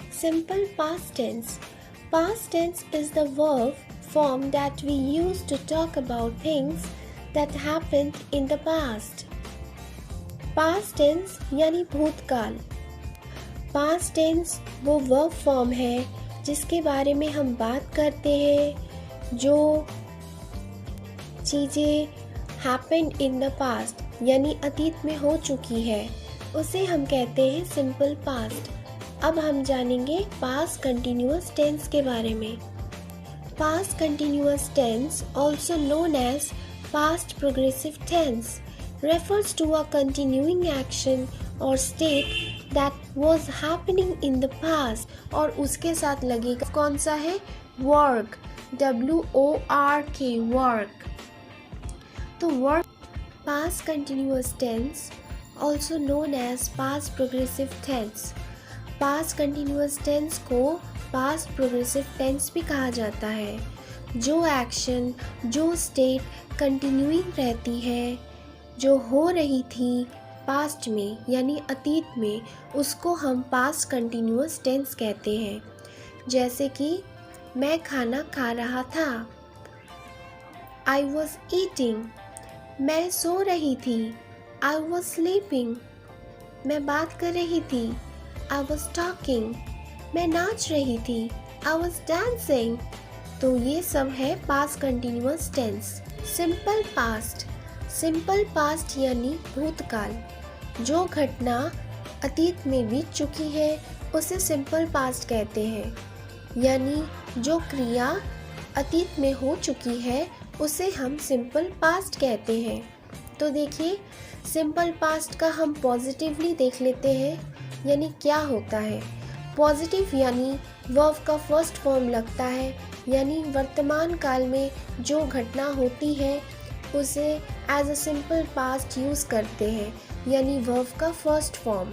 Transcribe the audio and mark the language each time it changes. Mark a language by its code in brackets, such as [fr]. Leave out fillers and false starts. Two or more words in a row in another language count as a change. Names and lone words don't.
[en] Simple past tense. Past tense is the verb form that we use to talk about things that happened in the past. Past tense [hi] यानी भूतकाल. [en] Past tense [hi] वो [en] verb form [hi] है जिसके बारे में हम बात करते हैं जो चीज़ें [en] happened in the past [hi] यानी अतीत में हो चुकी है, उसे हम कहते हैं [en] simple past. [hi] अब हम जानेंगे [en] past continuous tense [hi] के बारे में. [en] Past continuous tense, also known as past progressive tense, refers to a continuing action or state that was happening in the past. [hi] और उसके साथ लगेगा कौन सा है? [en] work, W-O-R-K, work. [hi] तो [en] work, past continuous tense, also known as past progressive tense. past continuous tense [hi] को [en] past progressive tense [hi] भी कहा जाता है. जो एक्शन, जो [en] state continuing [hi] रहती है, जो हो रही थी पास्ट में यानी अतीत में, उसको हम [en] past continuous tense [hi] कहते हैं. जैसे कि मैं खाना खा रहा था, [en] I was eating. [hi] मैं सो रही थी, [en] I was sleeping. [hi] मैं बात कर रही थी, [en] I was talking. [hi] मैं नाच रही थी, [en] I was dancing. [hi] तो ये सब है [en] past continuous tense. Simple past. Simple past [hi] यानी भूतकाल. जो घटना अतीत में बीत चुकी है उसे [en] simple past [hi] कहते हैं. यानी जो क्रिया अतीत में हो चुकी है उसे हम [en] simple past [hi] कहते हैं. तो देखिए [en] simple past [hi] का हम पॉजिटिवली देख लेते हैं. यानी क्या होता है? पॉजिटिव यानी वर्ब का [en] first form [hi] लगता है, यानी वर्तमान काल में जो घटना होती है उसे [en] as a simple past use [hi] करते हैं, यानी वर्ब का [en] first form.